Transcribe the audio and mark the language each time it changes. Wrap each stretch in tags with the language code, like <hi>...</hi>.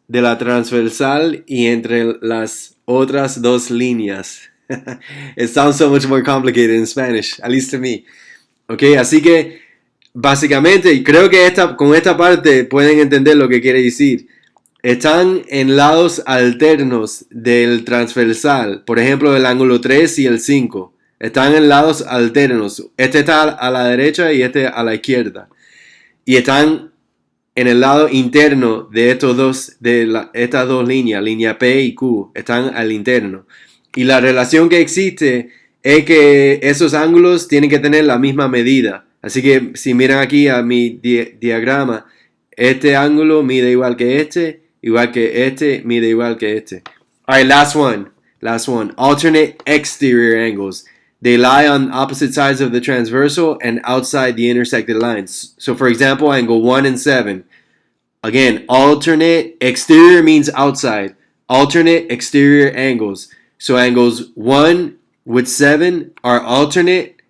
<es>de la transversal y entre las otras dos líneas.</es> <en>It sounds so much more complicated in Spanish, at least to me.</en> <es>Ok, así que básicamente creo que con esta parte pueden entender lo que quiere decir. Están en lados alternos del transversal, por ejemplo el ángulo 3 y el 5. Están en lados alternos. Este está a la derecha y este a la izquierda. Y están en el lado interno de estas dos líneas, línea P y Q, están al interno. Y la relación que existe es que esos ángulos tienen que tener la misma medida. Así que si miran aquí a mi diagrama, este ángulo mide igual que este mide igual que este.</es> <en>Alright, last one. Alternate exterior angles. They lie on opposite sides of the transversal and outside the intersected lines. So for example, angle 1 and 7. Again, alternate exterior means outside. Alternate exterior angles. So angles 1 with 7 are alternate.</en>